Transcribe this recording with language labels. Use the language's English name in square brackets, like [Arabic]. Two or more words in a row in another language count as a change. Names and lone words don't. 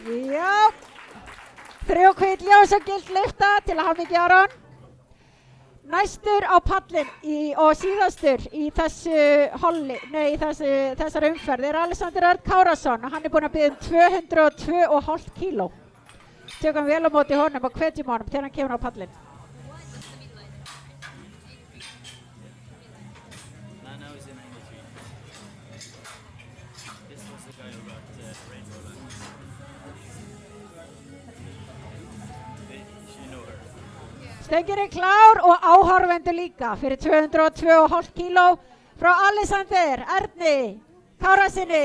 [Icelandic] Já, 3 hvít ljós og gilt lyfta til hamingju Aron. Næstur á pallin og síðastur í þessari umferð Alexander Örn Kárasson og hann búinn að biðja 202,5 kíló. Tökum vel á móti honum og hvetjum honum þegar hann kemur á pallin. [English] Now he's in 93. This was the guy who got Rainbow Lands. You know her. [Icelandic] Stöngin klár og áhorfendur líka fyrir 202,5 kíló frá Alexander Erni Kárasyni.